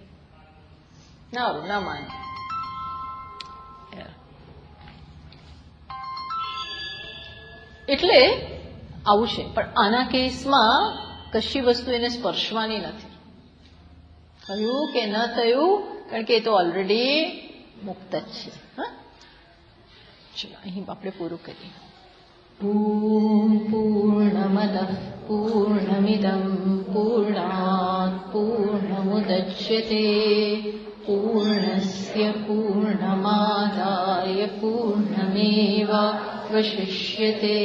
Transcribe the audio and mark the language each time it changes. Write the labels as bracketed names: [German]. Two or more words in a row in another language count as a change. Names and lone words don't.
[Gujarati] ના માને. એટલે આવું છે. પણ આના કેસમાં કશી વસ્તુ એને સ્પર્શવાની નથી. થયું કે ન થયું, કારણ કે એ તો ઓલરેડી મુક્ત જ છે. હા, ચલો અહીં આપણે પૂરું કરીએ. [Sanskrit] ॐ पूर्णमदः पूर्णमिदं पूर्णात् पूर्णमुदच्यते पूर्णस्य पूर्णमादाय पूर्णमेवावशिष्यते।